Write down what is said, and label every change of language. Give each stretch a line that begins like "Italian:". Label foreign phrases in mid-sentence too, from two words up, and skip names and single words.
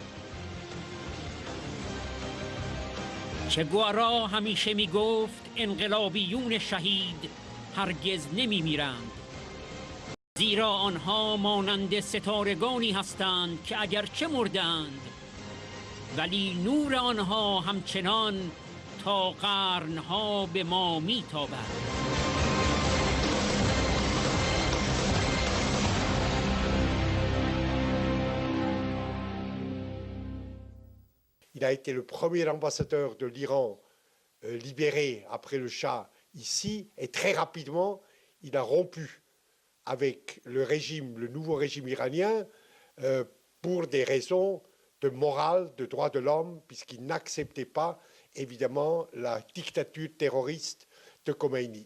Persian: چه گوارا همیشه می گفت انقلابیون شهید هرگز نمی میرند، زیرا آنها مانند ستارگانی هستند که اگرچه مردند ولی نور آنها همچنان تا قرنها به ما میتابد.
French: Il a été le premier ambassadeur de l'Iran libéré après le Shah ici, et très rapidement, il a rompu avec le régime, le nouveau régime iranien, pour des raisons de morale, de droits de l'homme, puisqu'il n'acceptait pas, évidemment, la dictature terroriste de Khomeini.